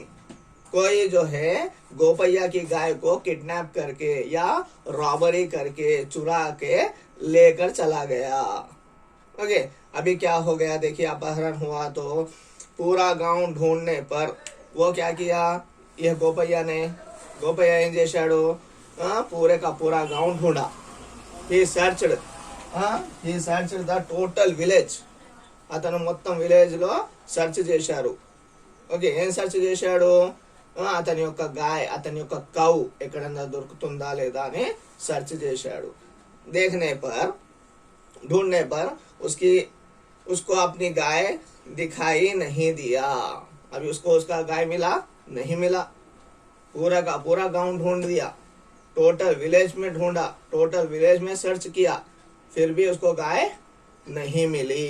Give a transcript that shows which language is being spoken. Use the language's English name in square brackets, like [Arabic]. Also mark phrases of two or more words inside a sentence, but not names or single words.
[Hindi] कोई जो है गोपैया की गाय को किडनैप करके या रॉबरी करके चुरा के लेकर चला गया। ओके। अभी क्या हो गया देखिए, अपहरण हुआ तो पूरा गांव ढूंढने पर वो क्या किया? यह गोपैया [Telugu] ఏం చేశాడు? [Hindi] पूरे का पूरा गांव ढूंढा। [English] he searched the total village. [Telugu] అతను మొత్తం విలేజ్ లో సెర్చ్ చేశారు. ఓకే. ఏం సెర్చ్ చేశాడు? అతని యొక్క గాయ, అతని యొక్క కౌ ఎక్కడన్నా దొరుకుతుందా లేదా అని సెర్చ్ చేశాడు. [Hindi] देखने पर, ढूंढने पर उसको अपनी गाय दिखाई नहीं दिया। अभी उसको उसका गाय मिला नहीं मिला। पूरा का पूरा गांव ढूंढ दिया, [English] total village [Hindi] में ढूंढा, [English] total village [Hindi] में सर्च किया, फिर भी उसको गाय नहीं मिली।